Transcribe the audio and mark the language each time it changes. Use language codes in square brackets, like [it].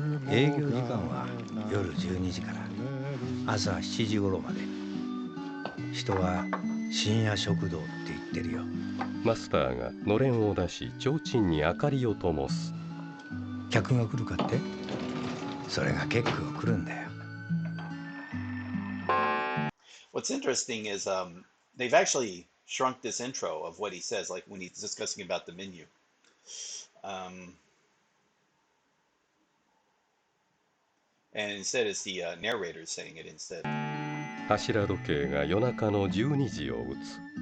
[ja] 営業時間は夜12時から朝7時頃まで。人は深夜食堂って言ってるよ。マスターがのれんを出し、提灯に明かりを灯す。客が来るかって？それが結構来るんだよ。 [en] What's interesting is they've actually shrunk this intro of what he says, like when he's discussing about the menu. And instead it's the narrator saying it instead. [ja] 柱時計が夜中の12時を打つ。